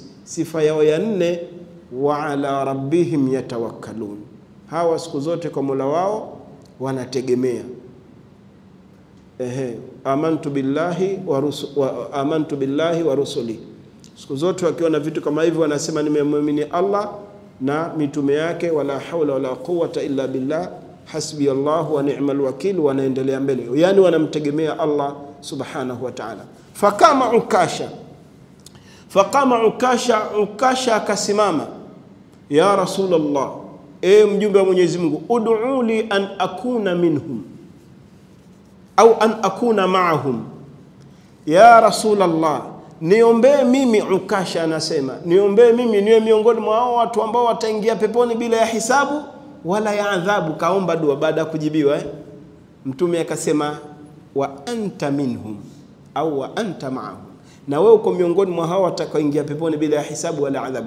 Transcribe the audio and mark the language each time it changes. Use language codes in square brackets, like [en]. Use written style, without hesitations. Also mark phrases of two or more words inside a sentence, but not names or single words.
[sw] Sifa yao ya 4, [ar] وعلى ربهم يتوكلون, [sw] hawa siku zote kwa Mola wao wanategemea. [ar] آمنت بالله ورسله, [sw] siku zote wakiona vitu kama hivyo wanasema nimemwamini Allah na mitume yake, [ar] ولا حول ولا قوة إلا بالله حسبي الله ونعم الوكيل, [sw] wanaendelea mbele, yani wanamtegemea Allah [ar] سبحانه وتعالى. [sw] Fakama Ukasha akasimama, [ar] يا رسول الله, [sw] mjumbe wa Mwenyezi Mungu, [ar] ادع لي أن أكون منهم أو أن أكون معهم. يا رسول الله, [sw] niombee mimi, Ukasha anasema, niombee mimi niwe miongoni mwa hao watu ambao wataingia peponi bila ya hisabu wala ya adhabu. Kaomba dua baada ya kujibiwa. Mtume akasema [ar] وأنت منهم أو وأنت معهم, [sw] na wewe uko miongoni mwa hao watakaoingia peponi bila ya hisabu wala adhabu.